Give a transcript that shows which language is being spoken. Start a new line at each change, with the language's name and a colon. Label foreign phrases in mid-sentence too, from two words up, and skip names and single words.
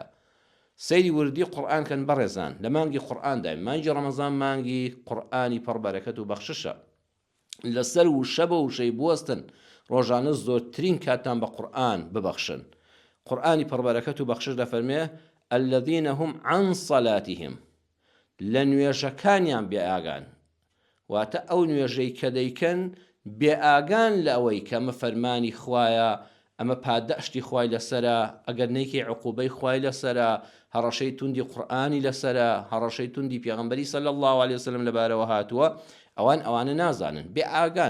Central Kurdish: سەیری وردی قورئان کەن بەڕێزان، لە مانگی قورئاندا، مانگی ڕەمەزان مانگی قورئانی پڕبەرەکەت و بەخششە. لەسەر و شەبە و شەی بوەستن، ڕۆژانە زۆرترین کاتان بە قورئان ببەخشن. قورئانی پڕبەرەکەت و بەخشش دەفەرمێ
Arabic: الذين هم عن صلاتهم،
Central Kurdish: لە نوێژەکانیان بێئاگان، واتە ئەو نوێژەی کە دەیکەن بێئاگان لە ئەوەی کە ئەمە فەرمانی خوایە، ئەمە پاداشتی خوای لەسەرە، ئەگەر نەیکەی عقوبەی خوای لەسەرە، هەڕەشەی توندی قورئانی لەسەرە، هەڕەشەی توندی پێغەمبەری
Arabic: صلی الله عليه وسلم
Central Kurdish: لەبارەوە هاتووە، ئەوانە نازانن، بێئاگان.